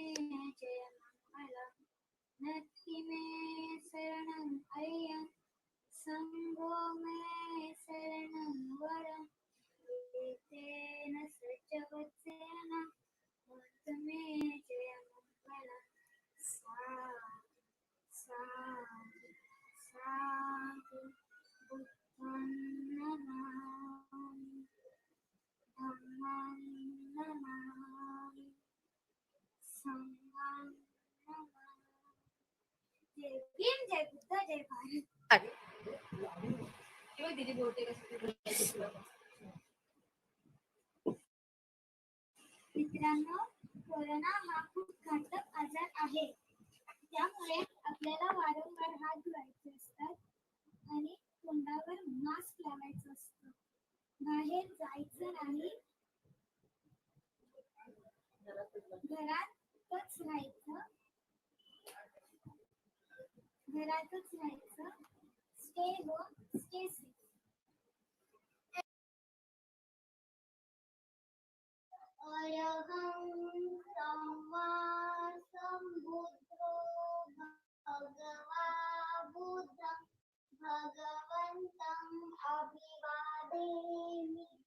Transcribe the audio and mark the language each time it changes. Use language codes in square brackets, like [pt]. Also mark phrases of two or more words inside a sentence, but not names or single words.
[pi] जयमङ्गलम् नत्ति मे शरणम् अय्यं सङ्गो मे शरणं वरम् एतेन सज्जवचेन हन्तु मे जयमङ्गलम् साधु साधु बुद्धं नमामि धम्मं नमामि संघं नमामि. [mr] जय भीम, जय बुद्ध, जय भारत. मित्रांनो, कोरोना हा खूप घातक आजार आहे. त्यामुळे आपल्याला वारंवार हात धुवायचे असतात आणि तोंडावर मास्क लावायचं असतं. बाहेर जायचं नाही, घरातच राहायचं. [en] Stay home, stay safe. [pi] अरहं सम्मा सम्बुद्धो भगवा बुद्धं भगवन्तं अभिवादेमि.